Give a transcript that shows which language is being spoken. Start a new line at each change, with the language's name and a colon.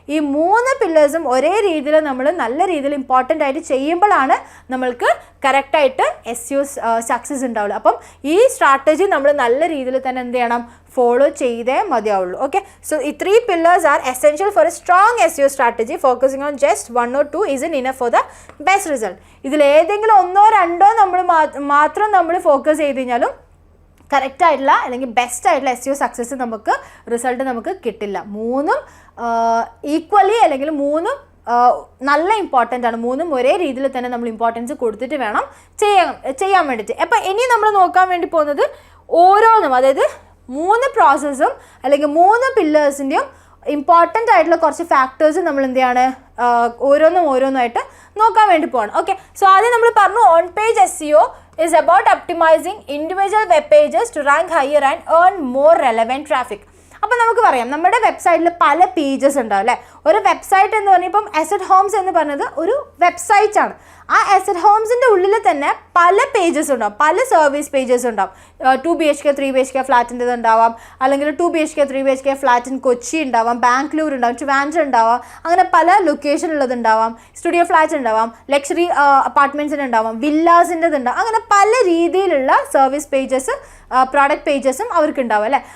Malayalam: ഈ 3 പില്ലേഴ്സും ഒരേ രീതിയിൽ നമ്മൾ നല്ല രീതിയിൽ ഇമ്പോർട്ടൻ്റ് ആയിട്ട് ചെയ്യുമ്പോഴാണ് നമ്മൾക്ക് കറക്റ്റായിട്ട് SEO സക്സസ് ഉണ്ടാവുള്ളൂ. അപ്പം ഈ സ്ട്രാറ്റജി നമ്മൾ നല്ല രീതിയിൽ തന്നെ എന്ത് ചെയ്യണം, ഫോളോ ചെയ്തേ മതിയാവുള്ളൂ.
English: Okay, so ഈ 3 pillars are essential for a strong SEO strategy. Focusing on just 1 or 2 isn't enough for the best result.
Malayalam: ഇതിലേതെങ്കിലും 1 or 2 നമ്മൾ മാത്രം നമ്മൾ ഫോക്കസ് ചെയ്ത് കഴിഞ്ഞാലും കറക്റ്റ് ആയിട്ടുള്ള അല്ലെങ്കിൽ ബെസ്റ്റ് ആയിട്ടുള്ള SEO സക്സസ് റിസൾട്ട് നമുക്ക് കിട്ടില്ല. 3 ഈക്വലി അല്ലെങ്കിൽ 3 നല്ല ഇമ്പോർട്ടൻ്റ് ആണ്. മൂന്നും ഒരേ രീതിയിൽ തന്നെ നമ്മൾ ഇമ്പോർട്ടൻസ് കൊടുത്തിട്ട് വേണം ചെയ്യാൻ വേണ്ടിയിട്ട്. അപ്പോൾ ഇനി നമ്മൾ നോക്കാൻ വേണ്ടി പോകുന്നത് ഓരോന്നും, അതായത് 3 പ്രോസസ്സും അല്ലെങ്കിൽ 3 പില്ലേഴ്സിൻ്റെയും ഇമ്പോർട്ടൻ്റ് ആയിട്ടുള്ള കുറച്ച് ഫാക്ടേഴ്സ് നമ്മൾ എന്ത് ചെയ്യാണ് ഓരോന്നായിട്ട് നോക്കാൻ വേണ്ടി പോകണം.
English: okay, so
Malayalam: ആദ്യം നമ്മൾ പറഞ്ഞു
English: On page SEO is about optimizing individual web pages to rank higher and earn more relevant traffic.
Malayalam: അപ്പോൾ നമുക്ക് പറയാം നമ്മുടെ വെബ്സൈറ്റിൽ പല പേജസ് ഉണ്ടാവും അല്ലേ. ഒരു വെബ്സൈറ്റ് എന്ന് പറഞ്ഞാൽ ഇപ്പം അസറ്റ് ഹോംസ് എന്ന് പറഞ്ഞത് ഒരു വെബ്സൈറ്റ് ആണ്. ആ അസറ്റ് ഹോംസിൻ്റെ ഉള്ളിൽ തന്നെ പല പേജസ് ഉണ്ടാവും, പല സർവീസ് പേജസ് ഉണ്ടാവും. 2 BHK 3 BHK ഫ്ലാറ്റിൻ്റെത് ഉണ്ടാവാം, അല്ലെങ്കിൽ 2 BHK 3 BHK flat in Kochi ഉണ്ടാവാം, ബാംഗ്ലൂർ ഉണ്ടാവും, ട്രിവാൻഡ്രം ഉണ്ടാവാം, അങ്ങനെ പല ലൊക്കേഷനുള്ളത് ഉണ്ടാവാം, സ്റ്റുഡിയോ ഫ്ലാറ്റ് ഉണ്ടാവാം, ലക്ഷറി അപ്പാർട്ട്മെൻറ്റ്സിന് ഉണ്ടാവാം, വില്ലാസിൻ്റെത് ഉണ്ടാവും, അങ്ങനെ പല രീതിയിലുള്ള സർവീസ് പേജസ് പ്രോഡക്റ്റ് പേജസും അവർക്ക് ഉണ്ടാവും അല്ലേ.